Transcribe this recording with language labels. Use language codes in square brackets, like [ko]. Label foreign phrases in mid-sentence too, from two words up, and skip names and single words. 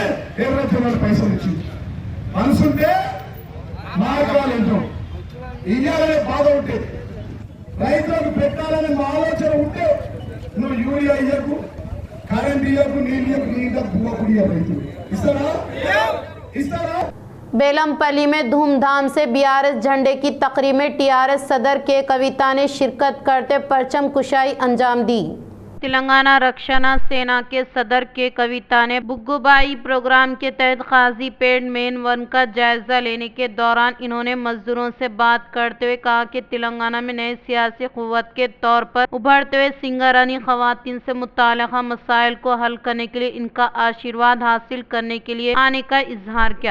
[te] ఎర్రచంద్ర పైసలు ఇచ్చింది మనసుంటే మార్గాలు ఎంతో ఇయ్యాలనే బాధ ఉంటే రైతులకు పెట్టాలనే ఆలోచన ఉంటే నువ్వు యూరియా ఇయ్యకు, కరెంట్ ఇయ్యకు, నీళ్ళు ఇయ్యకు, నీళ్ళ పువ్వ కుడియ రైతులు ఇస్తారా? [ur] بیلمپلی میں دھوم دھام سے BRS جھنڈے کی تقریب میں TRS صدر کے کویتا نے شرکت کرتے پرچم کشائی انجام دی۔ تلنگانہ رکشنا سینا کے صدر کے کویتا نے بگوبائی پروگرام کے تحت قاضی پیٹ مین 1 کا جائزہ لینے کے دوران انہوں نے مزدوروں سے بات کرتے ہوئے کہا کہ تلنگانہ میں نئے سیاسی قوت کے طور پر ابھرتے ہوئے سنگرانی خواتین سے متعلقہ مسائل کو حل کرنے کے لیے ان کا آشیرواد حاصل کرنے کے لیے آنے کا اظہار کیا۔